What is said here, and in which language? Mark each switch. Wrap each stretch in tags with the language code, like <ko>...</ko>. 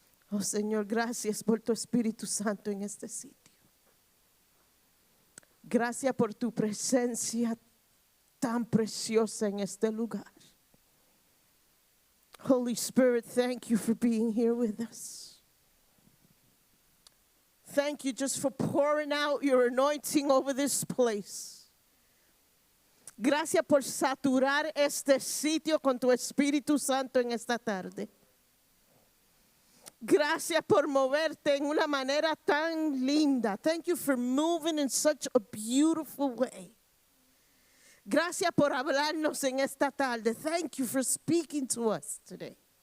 <es>Oh, Señor, gracias por tu Espíritu Santo en este sitio. Gracias por tu presencia tan preciosa en este lugar.</es> <en>Holy Spirit, thank you for being here with us. Thank you just for pouring out your anointing over this place.</en> <es>Gracias por saturar este sitio con tu Espíritu Santo en esta tarde. Gracias por moverte en una manera tan linda.</es> <en>Thank you for moving in such a beautiful way.</en> <es>Gracias por hablarnos en esta tarde.</es> <en>Thank you for speaking to us today.</en>